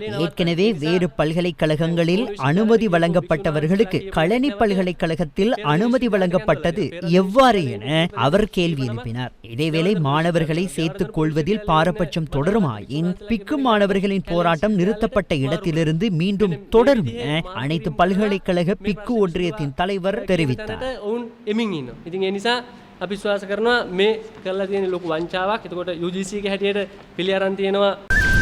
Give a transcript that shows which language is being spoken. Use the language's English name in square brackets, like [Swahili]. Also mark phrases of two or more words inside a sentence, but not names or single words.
[Tamil] ஏற்கனவே வேறு பல்கலைக்கழகங்களில் அனுமதி வழங்கப்பட்டவர்களுக்கு களனி பல்கலைக்கழகத்தில் அனுமதி வழங்கப்பட்டது எவ்வாறு என அவர் கேள்வி எழுப்பினார். இதேவேளை மாணவர்களை சேர்த்துக் கொள்வதில் பாரபட்சம் தொடருமாயின் பிக்கு மாணவர்களின் போராட்டம் நிறுத்தப்பட்ட இடத்திலிருந்து மீண்டும் தொடரும் என அனைத்து பல்கலைக்கழக பிக்கு ஒன்றியத்தின் தலைவர் தெரிவித்தார். [Sinhala] අපි විශ්වාස කරනවා මේ කරලා තියෙන ලොකු වංචාවක්. එතකොට UGC එක හැටියට පිළි අරන් තියෙනවා